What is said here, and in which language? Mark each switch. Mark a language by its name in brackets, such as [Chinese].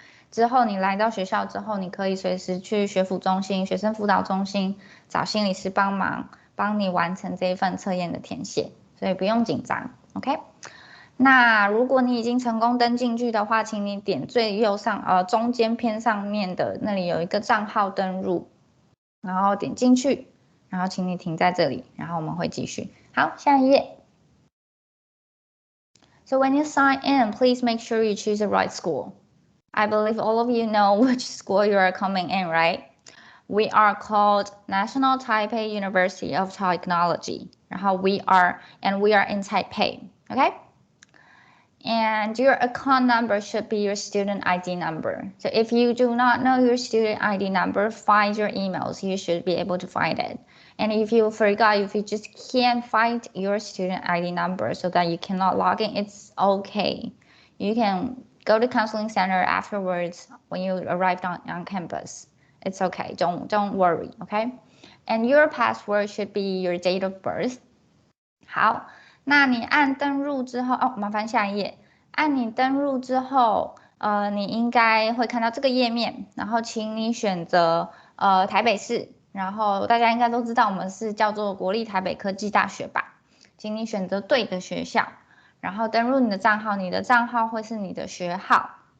[Chinese] 之后你来到学校之后，你可以随时去学辅中心、学生辅导中心找心理师帮忙，帮你完成这一份测验的填写，所以不用紧张 ，OK？那如果你已经成功登进去的话，请你点最右上中间偏上面的那里有一个账号登入，然后点进去，然后请你停在这里，然后我们会继续。好，下一页。 [English] So when you sign in, please make sure you choose the right school. I believe all of you know which school you are coming in, right? We are called National Taipei University of Technology. [Chinese] 然后 [English] we are in Taipei, okay? And your account number should be your student ID number. So if you do not know your student ID number, find your emails. You should be able to find it. And if you forgot, if you just can't find your student ID number so that you cannot log in, it's okay. You can go to counseling center afterwards when you arrive on campus. It's okay. Don't worry, okay? And your password should be your date of birth. [Chinese] 好。那你按登入之后，麻烦下一页。按你登入之后，你应该会看到这个页面，然后请你选择台北市，然后大家应该都知道我们是叫做国立台北科技大学吧，请你选择对的学校，然后登入你的账号，你的账号会是你的学号。